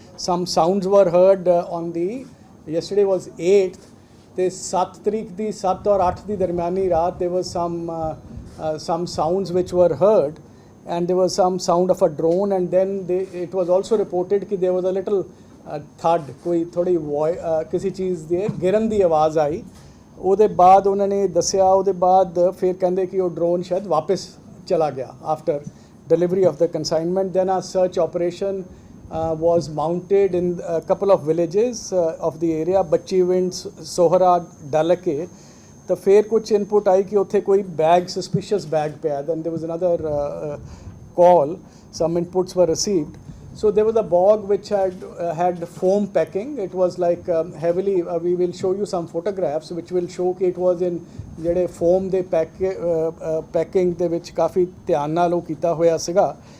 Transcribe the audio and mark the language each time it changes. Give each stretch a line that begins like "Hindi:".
English: Some sounds were heard on the, yesterday was 8th,
Punjabi: ਤੇ 7 ਤਰੀਕ ਦੀ 7 ਔਰ 8 ਦੀ ਦਰਮਿਆਨੀ ਰਾਤ
English: there was some sounds which were heard, and there was some sound of a drone, and then it was also reported कि there was a little thud,
Hindi: कोई थोड़ी किसी चीज़
Punjabi: ਦੇ ਗਿਰਨ ਦੀ ਆਵਾਜ਼ ਆਈ। ਉਹਦੇ ਬਾਅਦ ਉਹਨਾਂ ਨੇ ਦੱਸਿਆ, ਉਹਦੇ ਬਾਅਦ ਫਿਰ ਕਹਿੰਦੇ ਕਿ ਉਹ ਡਰੋਨ ਸ਼ਾਇਦ ਵਾਪਸ ਚਲਾ ਗਿਆ
English: after delivery of the consignment. Then a search operation was mounted in a couple of villages of the area, Bachiwind, Sohra, Dalake.
Punjabi: ਤਾਂ ਫਿਰ ਕੁਝ ਇਨਪੁਟ ਆਈ ਕਿ ਉੱਥੇ ਕੋਈ bag, suspicious bag ਪਿਆ.
English: Then there was another call, some inputs were received. So there was a bog which had foam packing. It was like heavily, we will show you some photographs which will show कि it was in
Punjabi: ਜਿਹੜੇ foam ਦੇ packing ਦੇ ਵਿੱਚ ਕਾਫੀ ਧਿਆਨ ਨਾਲ ਉਹ ਕੀਤਾ ਹੋਇਆ ਸੀਗਾ.